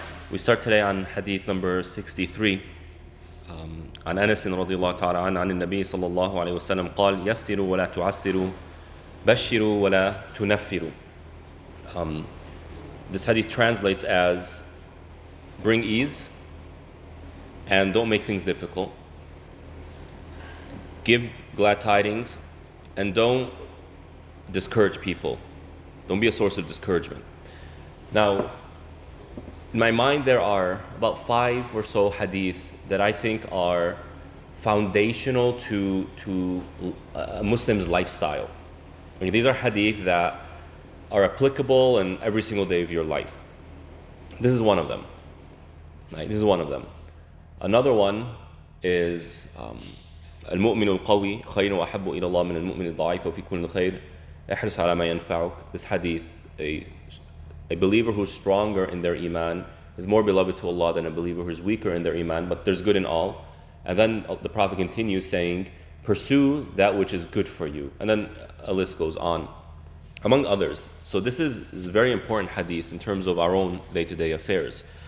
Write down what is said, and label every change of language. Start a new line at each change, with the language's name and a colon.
English: We start today on hadith number 63.
Arabic: عن أنس رضي الله تعالى عنه عن النبي صلى الله عليه وسلم قال يسروا ولا تعسروا بشروا ولا تنفروا.
English: This hadith translates as bring ease and don't make things difficult. Give glad tidings and don't discourage people. Don't be a source of discouragement. Now, in my mind, there are about 5 or so hadith that I think are foundational to a Muslim's lifestyle. I mean, these are hadith that are applicable in every single day of your life. This is one of them. Right? This is one of them. Another one is
Arabic: المؤمن القوي خير وأحب إلى الله من المؤمن الضعيف وفي كل خير احرص على ما ينفعك.
English: This hadith, a believer who's stronger in their iman is more beloved to Allah than a believer who's weaker in their iman, but there's good in all. And then the Prophet continues saying, pursue that which is good for you. And then a list goes on, among others. So this is a very important hadith in terms of our own day-to-day affairs.